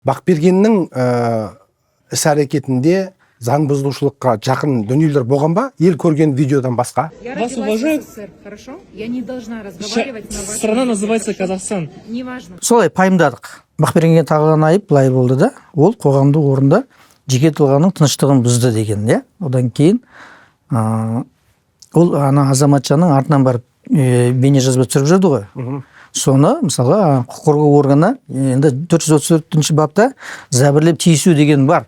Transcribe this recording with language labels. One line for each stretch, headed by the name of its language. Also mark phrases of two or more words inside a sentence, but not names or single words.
Kazakh: Бақбергеннің іс әрекетінде заң бұзушылыққа жақын дүниелер болған ба? Ел көрген видеодан басқа?
Russian: Я Вас родилась уважают? в СССР, хорошо? Я не должна разговаривать на вашем Страна языке, называется хорошо? Казахстан. Неважно.
Kazakh: Солай пайымдадық. Бақбергенге тағылған айып былай болды да, ол қоғамдық орында жеке тұлғаның тыныштығын бұзды деген, иә. Одан кейін ол ана азаматшаның артынан барып бейнежазба түсіріп жүрді ғой. Соны мысалға құқық қорғау органы енді 434 бапта зәбірлеп тиісу деген бар.